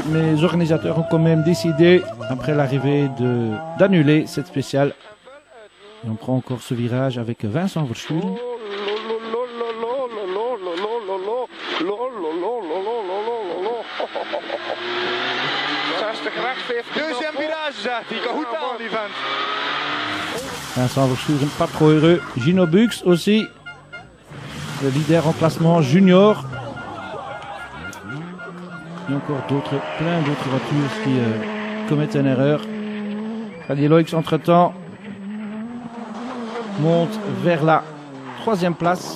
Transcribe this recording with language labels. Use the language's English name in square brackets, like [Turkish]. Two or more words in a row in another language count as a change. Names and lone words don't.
[French] Mais les organisateurs ont quand même décidé, après l'arrivée, d'annuler cette spéciale. Et on prend encore ce virage avec Vincent Verschuren. Deuxième virage, [Dutch] zegt hij. Kan goed aan, die vent. [French] Vincent Verschuren, pas trop heureux. Gino Bux aussi, le leader en classement junior. Il y a encore plein d'autres voitures qui commettent une erreur. Freddy Loix, entre-temps, monte vers la 3e place.